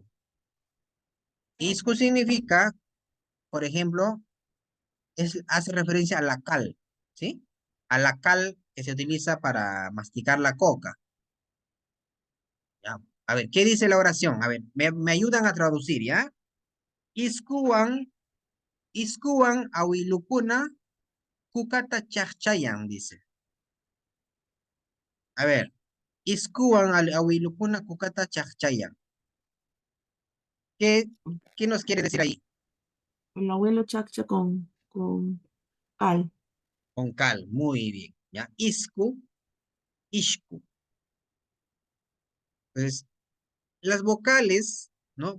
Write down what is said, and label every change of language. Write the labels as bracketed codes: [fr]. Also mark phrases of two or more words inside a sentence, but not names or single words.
[es] Isku significa, por ejemplo, hace referencia a la cal, ¿sí? A la cal que se utiliza para masticar la coca. ¿Ya? A ver, ¿qué dice la oración? A ver, me ayudan a traducir, ¿ya? [qu] Iskuan, iskuan awilukuna kukata chachchayan, [es] dice. A ver, [qu] iskuan awilukuna kukata chachchayan. [es] ¿Qué, qué nos quiere decir ahí? El abuelo Chaccha con cal. Con cal, muy bien, ¿ya? Isku, ishku. Entonces, las vocales, ¿no?